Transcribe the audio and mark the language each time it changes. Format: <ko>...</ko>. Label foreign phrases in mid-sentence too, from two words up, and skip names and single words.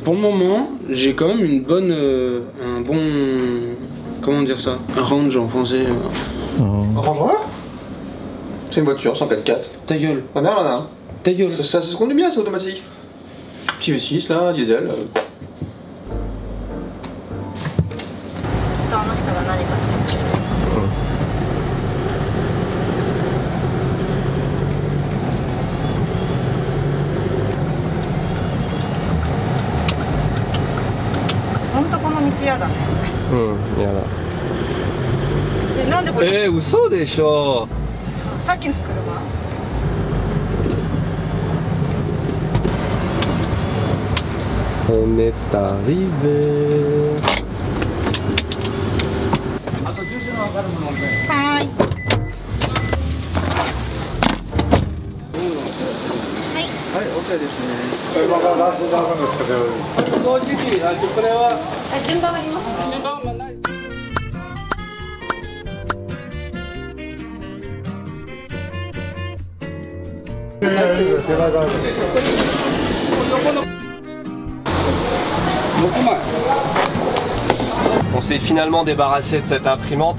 <fr>Pour le moment, j'ai quand même une bonne, un bon, comment dire ça, un range en français. Un Range Rover? C'est une voiture, 104. Ta gueule. Ma mère en a un. Ta gueule. Ça se conduit bien, c'est automatique. Petit V6 là, diesel.</fr> <ja>あの人が何かしてる。本当この道嫌だね。やだ。でなんでこれ？嘘でしょ。さっきの車？</ja> <fr>On est arrivé.</fr> <ja>はーい。はい、OK ですね。今からラストダウンですけど。正直、これは。順番あります。</ja> <fr>On s'est finalement débarrassé de cette imprimante.</fr>